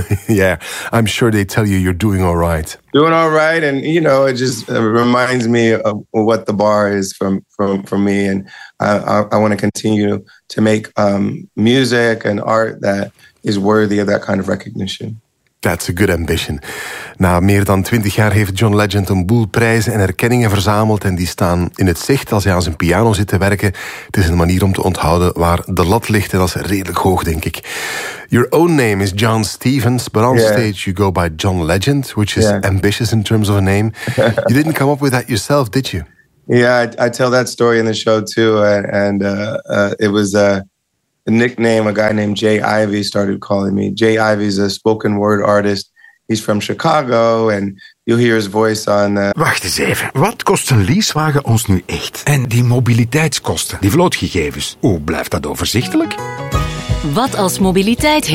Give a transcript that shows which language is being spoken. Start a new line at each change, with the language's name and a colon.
English: Yeah, I'm sure they tell you you're doing all right. Doing all right, and you know, it just reminds me of what the bar is from me, and I want to continue to make music and art that is worthy of that kind of recognition. That's a good ambition.
Dutch: Na meer dan 20 jaar heeft John Legend een boel prijzen en erkenningen verzameld en die staan in het zicht als hij aan zijn piano zit te werken. Het is een manier om te onthouden waar de lat ligt en dat is redelijk hoog, denk ik.
English: Your own name is John Stevens, but on stage you go by John Legend, which is ambitious in terms of a name. You didn't come up with that yourself, did you? Yeah, I tell that story in the show too. And it was a nickname a guy named Jay Ivey started calling me. Jay Ivey's a spoken word artist. He's from Chicago and you'll hear his voice on...
Dutch: Wacht eens even. Wat kost een leasewagen ons nu echt? En die mobiliteitskosten, die vlootgegevens, hoe blijft dat overzichtelijk? Wat als mobiliteit heeft...